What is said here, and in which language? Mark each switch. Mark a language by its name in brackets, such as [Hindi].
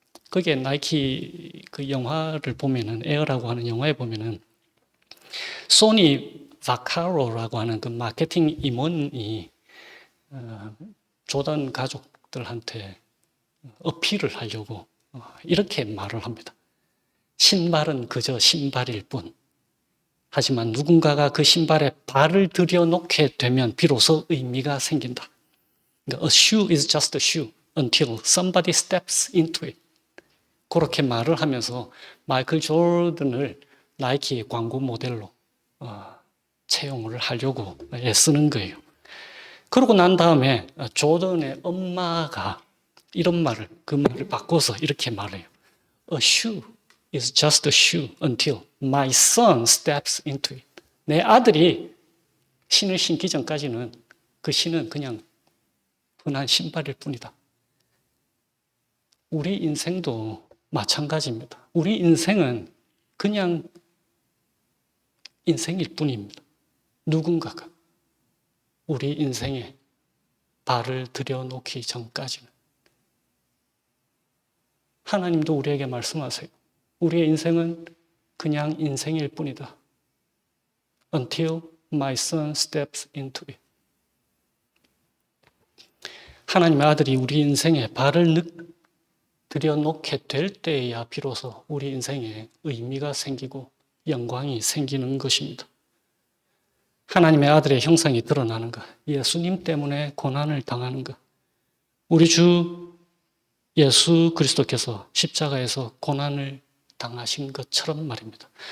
[Korean] 거기에 나이키 그 영화를 보면은 에어라고 하는 영화에 보면은 소니 바카로라고 하는 그 마케팅 임원이 조던 가족들한테 어필을 하려고 이렇게 말을 합니다. 신발은 그저 신발일 뿐 하지만 누군가가 그 신발에 발을 들여놓게 되면 비로소 의미가 생긴다. [English] 그러니까 a shoe is just a shoe until somebody steps into it. [Korean] 그렇게 말을 하면서 마이클 조던을 나이키 광고 모델로 채용을 하려고 애쓰는 거예요. 그러고 난 다음에 조던의 엄마가 이런 말을, 그 말을 바꿔서 이렇게 말해요. [English] A shoe is just a shoe until my son steps into it. [Korean] 내 아들이 신을 신기 전까지는 그 신은 그냥 흔한 신발일 뿐이다. 우리 인생도 마찬가지입니다. 우리 인생은 그냥 인생일 뿐입니다. 누군가가 우리 인생에 발을 들여놓기 전까지는. 하나님도 우리에게 말씀하세요. 우리의 인생은 그냥 인생일 뿐이다. [English] Until my son steps into it. [Korean] 하나님의 아들이 우리 인생에 발을 들여놓게 될 때에야 비로소 우리 인생에 의미가 생기고 영광이 생기는 것입니다. 하나님의 아들의 형상이 드러나는 것, 예수님 때문에 고난을 당하는 것, 우리 주 예수 그리스도께서 십자가에서 고난을 당하신 것처럼 말입니다.